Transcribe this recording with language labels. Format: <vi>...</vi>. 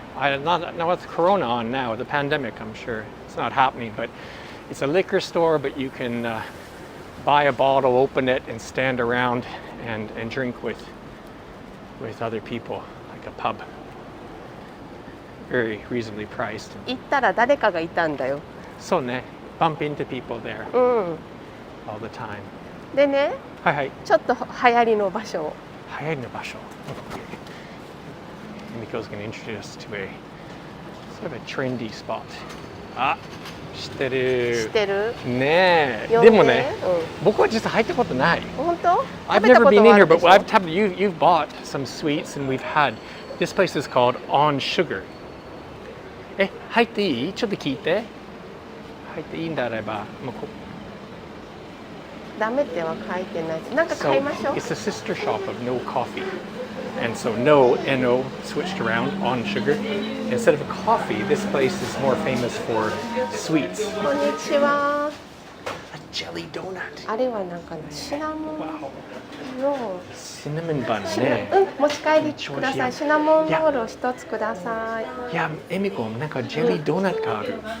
<en>Not with Corona on now, the pandemic, I'm sure it's not happening, but it's a liquor store, but you can buy a bottle, open it, and stand around and drink with other people, like a pub. Very reasonably priced.</en> <ja>行ったら誰かがいたんだよ。そうね。</ja> <en>Bump into people there</en> <ja>うん。</ja> <en>all the time.</en> <ja>でね、はいはい。ちょっと流行りの場所。流行りの場所。</ja> <en>Emiko's going to introduce us to a sort of a trendy spot.</en> <ja>あ、知ってる。知ってる？ねえ。でもね、僕は実は入ったことない。本当？</ja> <en>I've never been in here, but you've bought some sweets and we've had. This place is called On Sugar.</en> <ja>入っていい？ちょっと聞いて。入っていいんであれば、もうダメっては書いてない。なんか買いましょう。</ja> <en>It's a sister shop of No Coffee. And so no, N-O, switched around on sugar. Instead of coffee, this place is more famous for sweets.</en> <ja>こんにちは。</ja> <en>A jelly donut.</en> <ja>あれはなんかシナモン。</ja> <en>Wow.</en> <ja>のシナモンバンね。持ち帰りください。シナモンロールを一つください。いや、エミコ、なんかジェリードーナツがある。</ja>